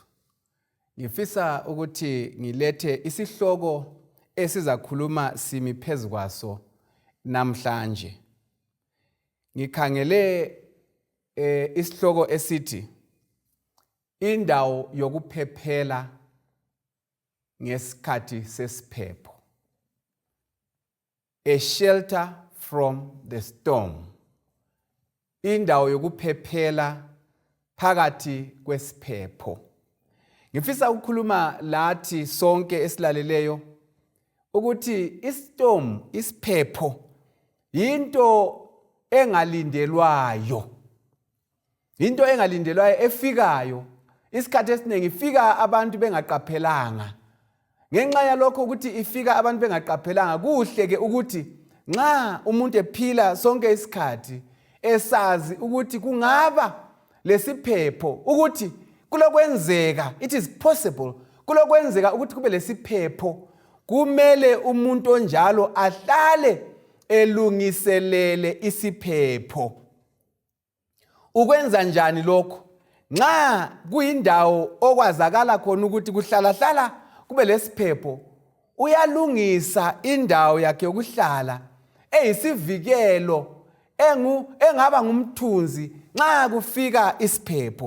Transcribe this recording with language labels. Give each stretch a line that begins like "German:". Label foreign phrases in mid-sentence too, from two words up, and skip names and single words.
North Ndebele: Ngifisa ukuthi ngilethe isihloko esizakhuluma simi phezukwaso namhlanje. Ngikhangele isihloko esithi Indawo Yokuphephela Nges'khathi Sesiphepho.
English: A shelter from the storm.
North Ndebele: Indawo yokuphephela phakathi kwesiphepho. Ngifisa ukukhuluma lathi sonke esilaleleyo ukuthi istorm, isiphepho into engalindelwayo. Into engalindelwayo efikayo. Isikhathi esiningi ifika abantu bengaqaphelanga. Ngenxa yalokho ukuthi ifika abantu bengaqaphelanga, kuhle ke ukuthi nxa umuntu ephila sonke isikhathi esazi ukuthi kungaba lesiphepho, ukuthi kulokwenzeka,
English: it is possible,
North Ndebele: kulokwenzeka ukuthi kube lesiphepho, kumele umuntu onjalo ahlale elungiselele isiphepho. Ukwenza njani lokho? Nxa kuyindawo okwazakala khona ukuthi kuhlala kube lesiphepho, uyalungisa indawo yakhe yokuhlala eyisivikelo engaba ngumthunzi nxa kufika isiphepho.